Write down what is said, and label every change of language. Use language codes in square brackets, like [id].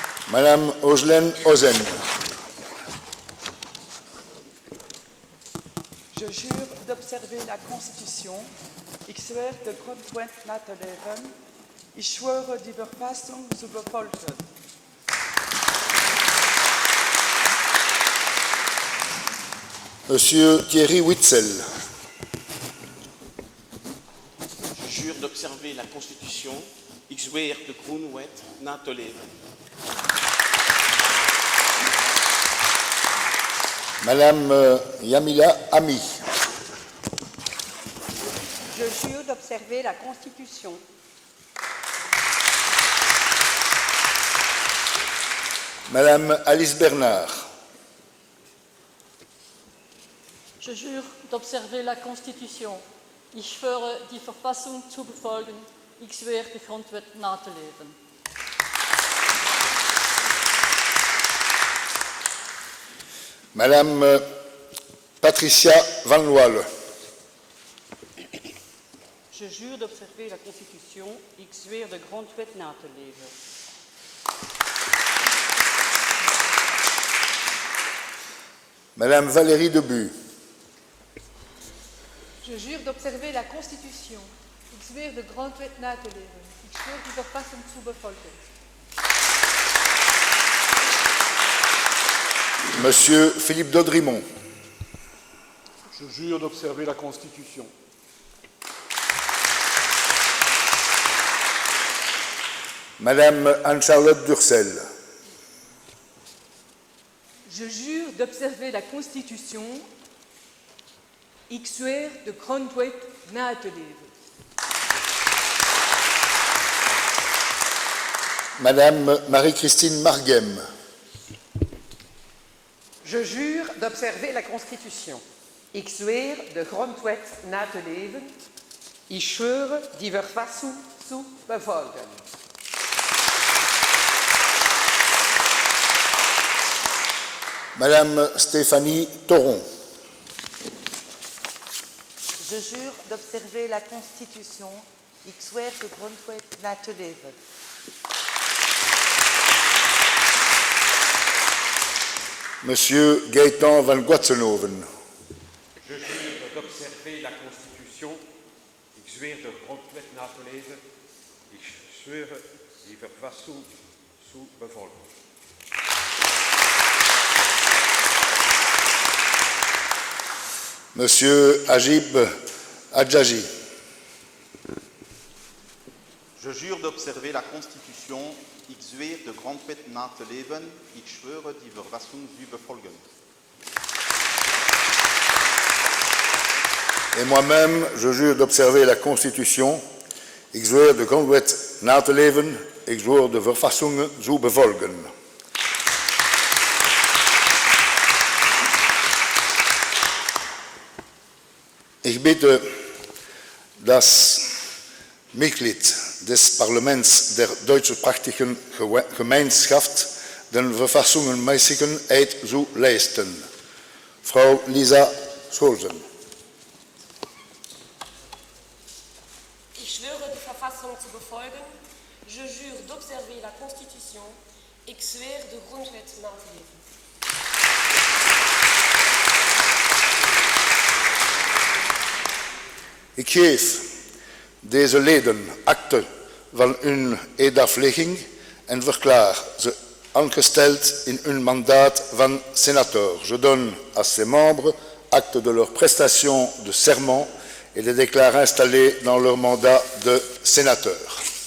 [fr] Madame Ojlen Ozen. Je jure d'observer la Constitution. [nl] Ik zweer de grondwet na te leven. [de] Ik schwöre die Verfassung zu befolgen. [fr] Monsieur Thierry Witzel. Je jure d'observer la Constitution. [nl] Ik zweer de grondwet na te leven. [fr] Madame Yamila Ami. Je jure d'observer la Constitution. Madame Alice Bernard. Je jure d'observer la Constitution. [de] Ik schwöre die Verfassung zu befolgen. [nl] Ik zweer de grondwet na te leven. [fr] Madame Patricia Van Loile. Je jure d'observer la Constitution. [nl] Ik zweer de grondwet na te leven. [fr] Madame Valérie Debu. Je jure d'observer la Constitution. [nl] Ik zweer de grondwet na te leven. [de] Ik schwör die Verfassung zu befolgen. [fr] Monsieur Philippe Daudrimont. Je jure d'observer la Constitution. Madame Anne-Charlotte Durcel. Je jure d'observer la Constitution. [nl] Ik zweer de grondwet na te leven. [fr] Madame Marie-Christine Margem. Je jure d'observer la Constitution. [nl] Ik zweer de grondwet na te leven. [de] Ik schwöre, die Verfassung zu befolgen. [fr] Madame Stéphanie Thoron. Je jure d'observer la Constitution. [nl] Ik zweer de grondwet na te leven. [fr] Monsieur Gaëtan van Guatsenhoven. Je jure d'observer la Constitution. [nl] Ik zweer de grondwet na te leven. [de] Ik schwöre die Verfassung zu befolgen. [fr] Monsieur Ajib Adjaji. Je jure d'observer la Constitution. [nl] Ik zweer de grondwet na te leven. [de] Ik schwöre die Verfassung zu befolgen. [fr] Et moi-même, je jure d'observer la Constitution. [nl] Ik zweer de grondwet na te leven. [de] Ik schwöre de Verfassung zu befolgen. Ich bitte das Mitglied des Parlaments der deutschsprachigen Gemeinschaft, den verfassungsmäßigen Eid zu leisten. Frau Lisa Scholzen. Ich schwöre, die Verfassung zu befolgen. [fr] Je jure d'observer la Constitution. [nl] Ik zweer de grondwet na te leven. Ik geef deze leden akte van hun eedaflegging en verklaar ze aangesteld in hun mandaat van sénateur. [fr] Je donne à ces membres acte de leur prestation de serment et les déclare installés dans leur mandat de sénateur.